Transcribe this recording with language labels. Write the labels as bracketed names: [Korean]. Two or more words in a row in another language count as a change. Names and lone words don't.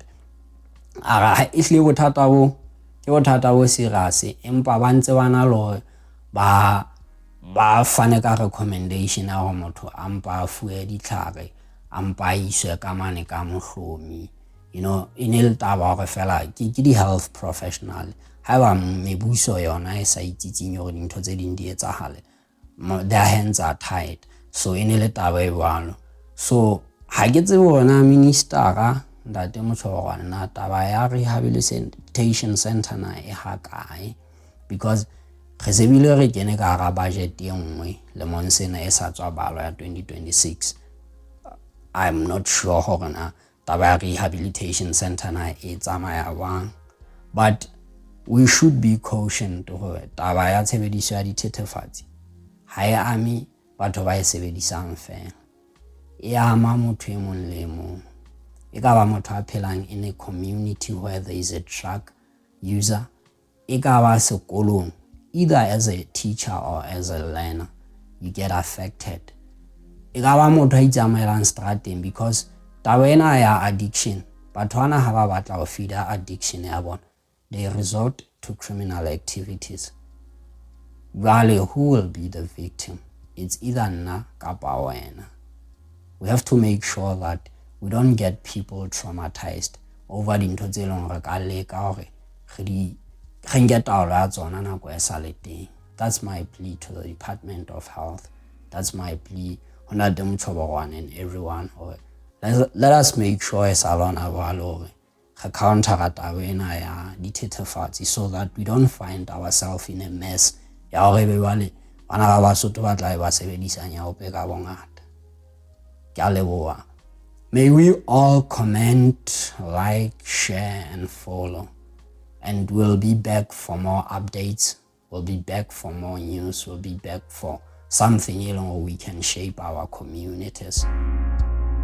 [Southern Sotho] Ara e hle bothata bo ke bothata bo serious, empa ba ntse bana le hore ba fane ka recommendation ya hore motho a mpa fuwe ditlhare a mpa iswe ka mane ka mohlomi, [English] you know, [Southern Sotho] ene le taba hore fela ke di [English] health professional [Southern Sotho] haeba mebuso yona e sa itsitsing hore dintho tse ding di etsahale, [English] their hands are tied. [Southern Sotho] So ene le taba e jwalo. So ha ke tsebe hore na minister ntate Motshwarwa na taba ya [English] rehabilitation center [Southern Sotho] na e ha kae, because re sebile re kene ka hara budget e nngwe le monsena e sa tswa balwa ya 2026. [English] I'm not sure [Southern Sotho] hore na taba ya [English] rehabilitation center [Southern Sotho] na e tsamaya jwang, [English] but we should be cautioned [Southern Sotho] hore taba ya tshebediso ya dithethefatsi ha e ame batho ba e sebedisang fela, e ama motho e mong le mong. E ka ba motho a phelang [English] in a community where there is a drug user, [Southern Sotho] e ka ba sekolong, [English] either as a teacher or as a learner, you get affected. [Southern Sotho] E ka ba motho a itsamaelang strateng, because taba ena ya addiction, batho bana ha ba batla ho feeda addiction ya bona, [English] they resort to criminal activities. Jwale who will be the victim? It's either [Southern Sotho] nna kapa wena. [English] We have to make sure that we don't get people traumatized over [Southern Sotho] dintho tse leng hore ka leka hore re nke taolo ya tsona nako e sa le teng. [English] That's my plea to the Department of Health. That's my plea ho Ntate Motshwarwa and everyone. Let us make sure [Southern Sotho] e sa lona jwalo hore re countera taba ena ya dithethefatsi [English] so that we don't find ourselves in a mess [Southern Sotho] ya hore be bale bana ba Basotho ba tla ba sebedisa Nyaope ka bongata. Ke a leboha. [English] May we all comment, like, share and follow, and we'll be back for more updates. We'll be back for more news. We'll be back for something we can shape our communities.